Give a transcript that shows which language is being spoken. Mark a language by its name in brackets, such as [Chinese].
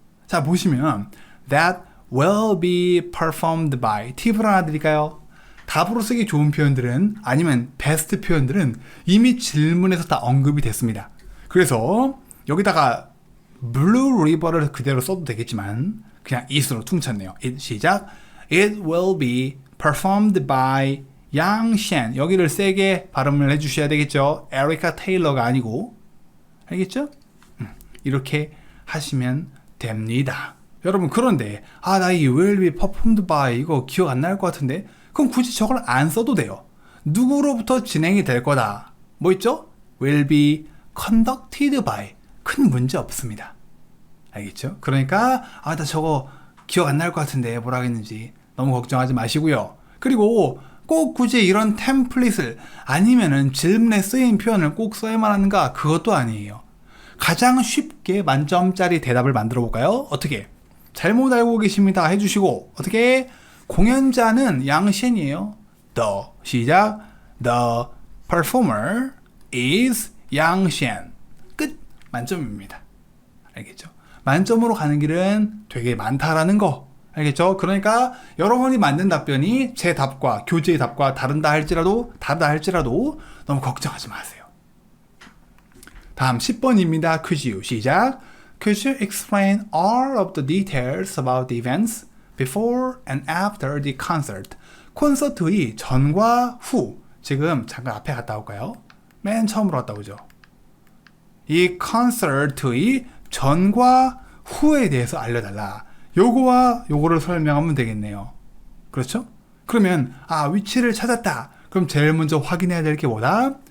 [Korean] 자, 보시면 [English] that will be performed by [Korean] 팁을 하나 드릴까요? 답으로 쓰기 좋은 표현들은 아니면 베스트 표현들은 이미 질문에서 다 언급이 됐습니다. 그래서 여기다가 블루 리버를 그대로 써도 되겠지만 그냥 it으로 퉁쳤네요. 시작. [English] It will be performed by 양셴. [Korean] 여기를 세게 발음을 해주셔야 되겠죠. 에리카 테일러가 아니고. 알겠죠? 이렇게 하시면 됩니다. 여러분, 그런데 나 이 [English] will be performed by [Korean] 이거 기억 안 날 것 같은데 그럼 굳이 저걸 안 써도 돼요. 누구로부터 진행이 될 거다. 뭐 있죠? [English] will be conducted by. [Korean] 큰 문제 없습니다. 알겠죠? 그러니까 나 저거 기억 안 날 것 같은데 뭐라 했는지 너무 걱정하지 마시고요. 그리고 꼭 굳이 이런 템플릿을 아니면은 질문에 쓰인 표현을 꼭 써야만 하는가? 그것도 아니에요. 가장 쉽게 만점짜리 대답을 만들어 볼까요? 어떻게? 잘못 알고 계십니다 해주시고 어떻게? 공연자는 양셴이에요. The 시작. [English] The performer is 양셴. [Korean] 끝. 만점입니다. 알겠죠? 만점으로 가는 길은 되게 많다라는 거. 알겠죠? 그러니까 여러분이 만든 답변이 제 답과 교재의 답과 다르다 할지라도 너무 걱정하지 마세요. 다음 10번입니다. 퀴즈 시작. [English] Could you explain all of the details about the events before and after the concert? [Korean] 콘서트의 전과 후. 지금 잠깐 앞에 갔다 올까요? 맨 처음으로 갔다 오죠. 이 콘서트의 전과 후에 대해서 알려달라. 요거와 요거를 설명하면 되겠네요. 그렇죠? 그러면 위치를 찾았다. 그럼 제일 먼저 확인해야 될 게 뭐다?